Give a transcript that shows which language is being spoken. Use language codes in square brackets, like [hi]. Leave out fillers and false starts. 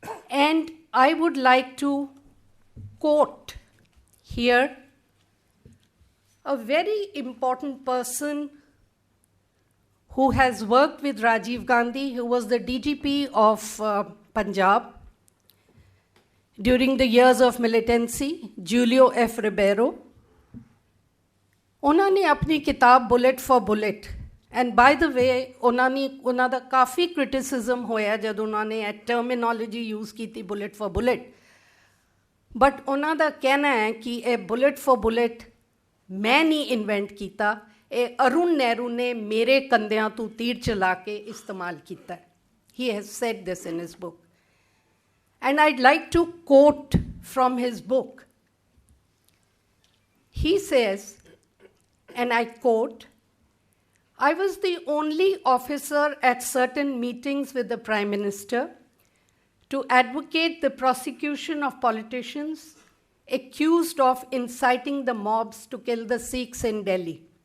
[en] And I would like to quote here a very important person who has worked with Rajiv Gandhi, who was the DGP of Punjab during the years of militancy, Julio F. Ribeiro. [hi] उन्होंने अपनी किताब bullet for bullet, [en] and by the way [hi] उन्हों का काफ़ी criticism होया जब उन्होंने terminology use की थी बुलेट फॉर बुलेट, बट उन्हों का कहना है कि ये बुलेट फॉर बुलेट मैं नहीं इन्वेंट किया, ये अरुण नेहरू ने मेरे कंधियां तो तीर चला के इस्तेमाल किया है. [en] He has said this in his book. And I'd like to quote from his book. He says, and I quote, "I was the only officer at certain meetings with the Prime Minister to advocate the prosecution of politicians accused of inciting the mobs to kill the Sikhs in Delhi.